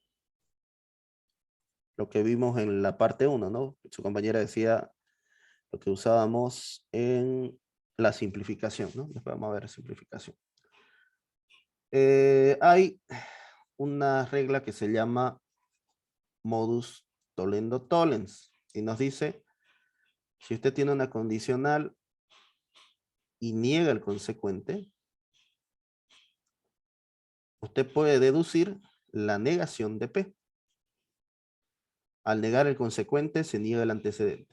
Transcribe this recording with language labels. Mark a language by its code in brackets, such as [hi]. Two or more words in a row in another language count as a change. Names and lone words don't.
[es] Lo que vimos en la parte 1, ¿no? Su compañera decía lo que usábamos en la simplificación, ¿no? Después vamos a ver simplificación. Hay una regla que se llama [la] modus tollendo tollens [es] y nos dice, si usted tiene una condicional y niega el consecuente, usted puede deducir la negación de P. Al negar el consecuente, se niega el antecedente.